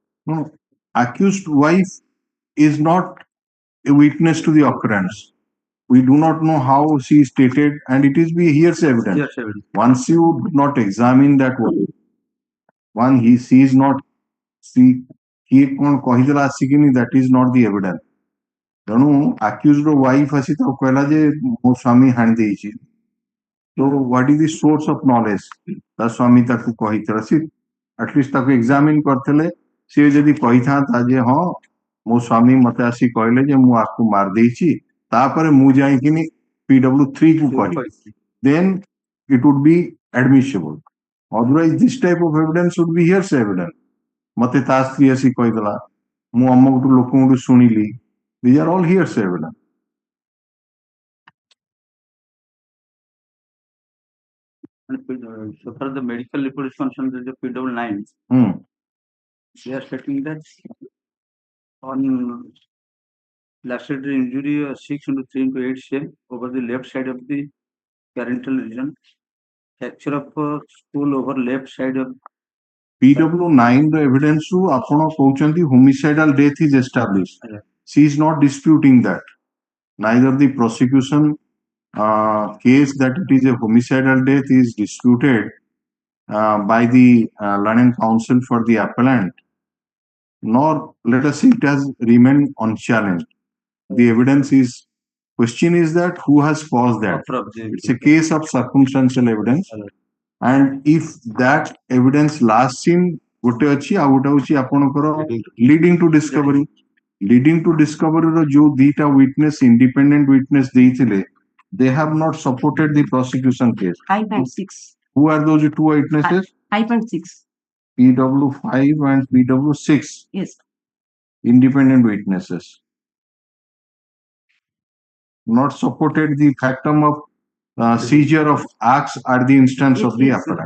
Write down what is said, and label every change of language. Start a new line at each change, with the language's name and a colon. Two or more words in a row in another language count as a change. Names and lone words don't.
English: No, accused wife is not a witness to the occurrence. We do not know how she stated, and it is be hearsay evidence. Yes, evidence. Once you do not examine that one, he sees not, see, he
Odia: କହିଦେଲା ଆସିକିନି
English: that is not the evidence.
Odia: ତେଣୁ
English: accused wife
Odia: ଆସି ତାକୁ କହିଲା ଯେ ମୋ ସ୍ୱାମୀ ହାଣି ଦେଇଛି ତ
English: what is the source of knowledge?
Odia: ତା ସ୍ୱାମୀ ତାକୁ କହିଥିଲା ସେ ଆଟଲିଷ୍ଟ ତାକୁ ଏକ୍ସାମିନ କରିଥିଲେ ସେ ଯଦି କହିଥାନ୍ତା ଯେ ହଁ ମୋ ସ୍ୱାମୀ ମତେ ଆସି କହିଲେ ଯେ ମୁଁ ଆକୁ ମାରି ଦେଇଛି ତାପରେ ମୁଁ ଯାଇକିନି PW3 କୁ କହିବି
English: then it would be admissible. Otherwise this type of evidence would be hearsay evidence.
Odia: ମତେ ତା ସ୍ତ୍ରୀ ଆସି କହିଦେଲା ମୁଁ ଅମକଠୁ ଲୋକଙ୍କଠୁ ଶୁଣିଲି.
English: These are all hearsay evidence. So far the medical report is concerned with the PW9. They are stating that on laceratory injury 6 into 3 into 8 cm over the left side of the parental region, fracture of skull over left side of PW9 the evidence
Odia: ରୁ ଆପଣ କହୁଛନ୍ତି
English: homicidal death is established. She is not disputing that. Neither the prosecution case that it is a homicidal death is disputed by the learned counsel for the appellant, nor let us say it has remained unchallenged. The evidence is, question is that who has caused that. It's a case of circumstantial evidence. And if that evidence lasts in
Odia: ଗୋଟେ ଅଛି ଆଉ ଗୋଟେ ହଉଛି ଆପଣଙ୍କର
English: leading to discovery. Leading to discovery
Odia: ର ଯୋଉ ଦିଟା
English: witness independent witness ଦେଇଥିଲେ they have not supported the prosecution case. 5.6. Who are those two witnesses? 5.6. PW5 and PW6. Yes. Independent witnesses. Not supported the factum of seizure of axe at the instance of the appellant.